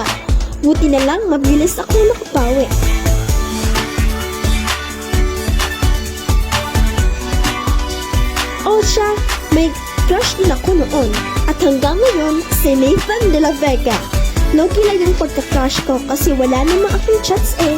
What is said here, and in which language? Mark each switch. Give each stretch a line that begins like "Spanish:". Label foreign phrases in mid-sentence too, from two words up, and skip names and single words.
Filipino: Buti na lang mabilis ako nakapawi. Oh siya, may crush din ako noon. At hanggang ngayon, si Nathan de la Vega. Loki lang yung pagka-crush ko kasi wala namang akong chats eh.